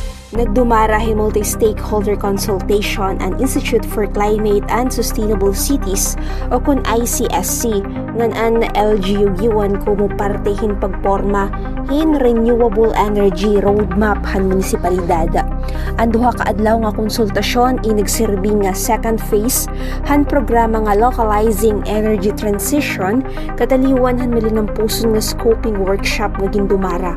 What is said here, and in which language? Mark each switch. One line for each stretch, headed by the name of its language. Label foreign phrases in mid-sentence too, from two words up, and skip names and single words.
Waray: Nagdumarahi Multi-Stakeholder Consultation and Institute for Climate and Sustainable Cities o kun ICSC ngan an LGU giwan kumo partehin pagporma hin
English: renewable energy roadmap
Waray: han munisipalidad. Ang duha ka adlaw nga konsultasyon inigserbi nga
English: second phase
Waray: han programa nga
English: localizing energy transition
Waray: kataliwan han milinampuson nga
English: scoping workshop
Waray: nga gindumara.